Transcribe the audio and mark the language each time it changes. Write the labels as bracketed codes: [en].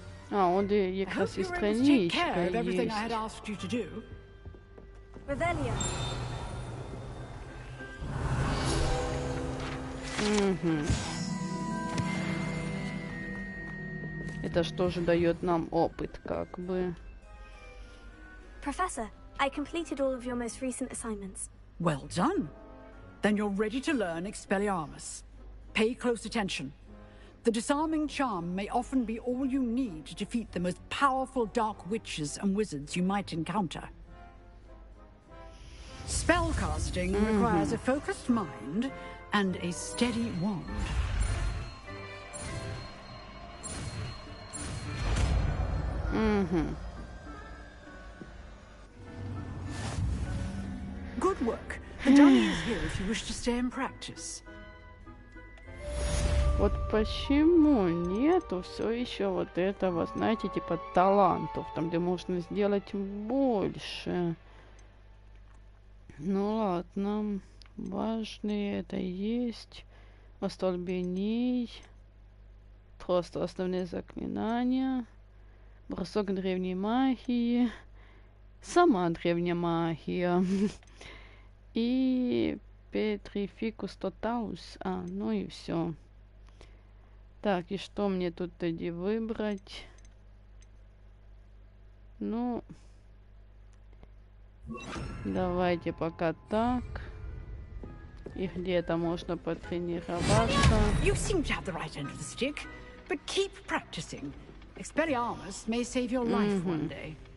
[ru] А, он [uk] якраз і [ru] страничка есть. Угу. Это что же дает нам опыт, как бы. [en] Professor, I completed all of your most recent assignments. Well done. Then you're ready to learn Expelliarmus. Pay close attention. The disarming charm may often be all you need to defeat the most powerful dark witches and wizards you might encounter. Spellcasting requires a focused mind and a steady wand. Good work. The dummy is here if you wish to stay and practice. [ru] Вот почему нету все еще вот этого, знаете, типа талантов, там где можно сделать больше. Ну ладно, важные это есть, остолбеней, просто основные заклинания, бросок древней магии, сама древняя магия и петрификус тоталус, ну и все. Так, и что мне тут тоді выбрать? Ну, давайте пока так. И где-то можно потренироваться. [en] You seem to have the right end of the stick, but keep practicing. Expelliarmus may save your life one day.